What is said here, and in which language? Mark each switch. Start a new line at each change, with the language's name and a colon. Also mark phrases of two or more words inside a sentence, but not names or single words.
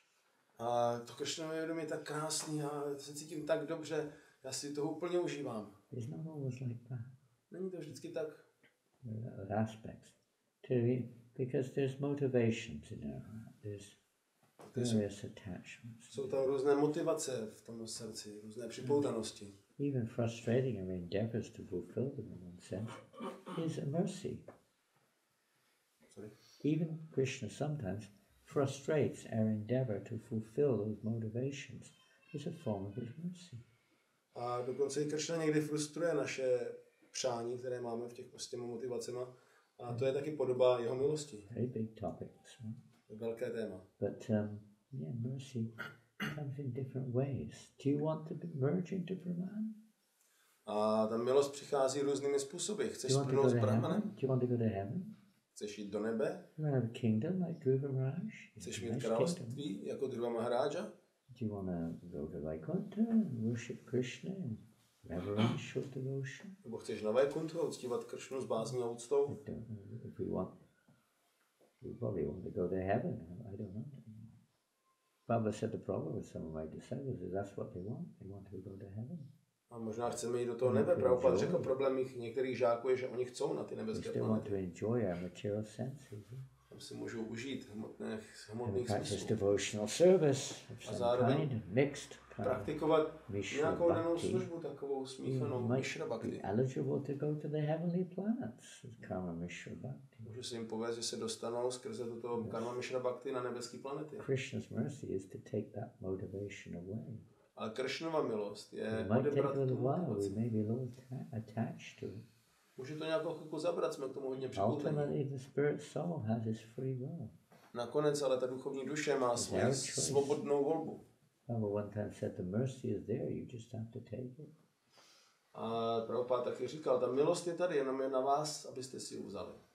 Czech: A to Krishna vědomí je tak krásný, já se cítím tak dobře, já si toho úplně užívám.
English: It's not always like that.
Czech: Není to vždycky tak.
English: There are aspects. Because there's motivations in our heart. There's various attachments.
Czech: Jsou tam různé motivace v tom srdci, různé připoutanosti.
English: Even frustrating our endeavors to fulfill them in one sense is a mercy. Sorry? Even Krishna sometimes frustrates our endeavor to fulfill those motivations. It's a form of his mercy.
Czech: A dokonce i Krishna někdy frustruje naše přání, které máme v těch s těmi motivacemi. A to je taky podoba jeho milosti.
English: Very big topic.
Czech: To je velké téma.
English: But mercy comes in different ways. Do you want to merge into Brahman?
Czech: A ta milost přichází různými způsoby. Chceš splnout s Brahmanem?
English: Do you want to go to heaven?
Czech: Chceš jít do nebe?
English: You want to have a kingdom like Dhruva Maharaj?
Czech: Chceš mít království jako Dhruva Maharája?
English: Do you want to go to Vaikuntha and worship Krishna and reverential devotion?
Czech: Nebo chceš na Vaikunthu a uctívat Krishnu s bázní a úctou?
English: If we probably want to go to heaven. I don't know. Prabhupada said the problem with some of my disciples is that's what they want. They want to go to heaven.
Czech: A možná chceme jít do toho nebe. Prabhupada řekl, problém některých žáků je, že oni chcou na ty nebeské planety. Tam si můžou užít hmotných smyslů. A zároveň praktikovat nějakou danou službu, takovou smíchanou
Sanskrit: Mishra Bhakti.
Czech: Může se jim povést, že se dostanou skrze toto
Sanskrit: karma Mishra Bhakti
Czech: na nebeské planety.
English: Krishna's mercy is to take that motivation away.
Czech: Ale Krishnova milost je odebrat tu motivaci. Může to nějakou chvilku zabrat, jsme k tomu hodně připoutení. Nakonec ale ta duchovní duše má svou svobodnou volbu. A Prabhupada taky říkal, ta milost je tady, jenom je na vás, abyste si ji vzali.